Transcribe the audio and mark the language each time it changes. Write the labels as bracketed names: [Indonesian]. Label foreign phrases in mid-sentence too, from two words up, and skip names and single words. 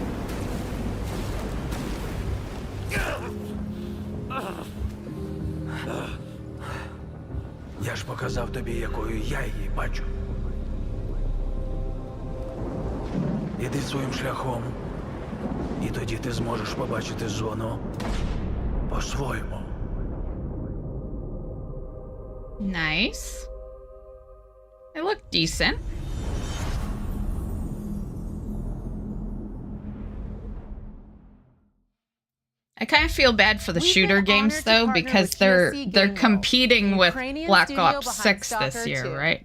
[Ukrainian] Я ж показав тобі, якою я її бачу. Іди своїм шляхом, і тоді ти зможеш побачити зону по-своєму. [English] Nice. They look decent. I kind of feel bad for the shooter games though, because they're competing with Black Ops 6 this year, right?